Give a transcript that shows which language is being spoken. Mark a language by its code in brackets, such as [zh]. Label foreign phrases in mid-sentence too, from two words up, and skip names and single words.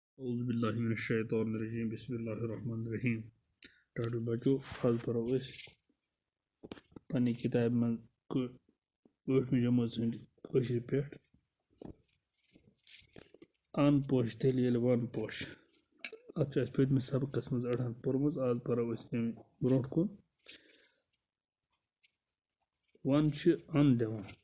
[ar] أعوذ بالله من الشيطان الرجيم بسم الله الرحمن الرحيم [ks] ٹاٹو بچو آز پرو أسۍ پننہِ کِتابہِ منٛز 8مہِ جمٲژ ہٕنٛدِ کٲشِر پٮ۪ٹھ اَن پوش تیٚلہِ ییٚلہِ وَن پوش اَتھ چھُ اَسہِ پٔتمِس سبقس منٛز أڑہن پوٚرمُت آز پرو أسۍ اَمہِ برونٛٹھ کُن وَن چھِ اَن دِوان